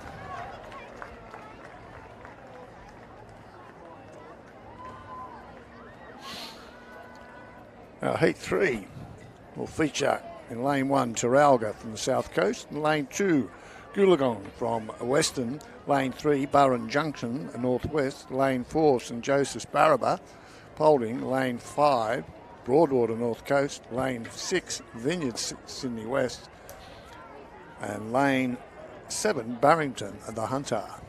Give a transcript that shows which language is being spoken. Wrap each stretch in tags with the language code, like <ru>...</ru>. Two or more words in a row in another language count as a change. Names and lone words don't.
<en>Now, Heat 3 will feature in lane 1 Terralga from the south coast, and lane 2 Goolagong from Western, lane 3 Burren Junction northwest, lane 4 St Joseph's Barraba, Paulding, lane 5 Broadwater north coast, lane 6 Vineyard Sydney West, and lane 7 Barrington the Hunter.</en>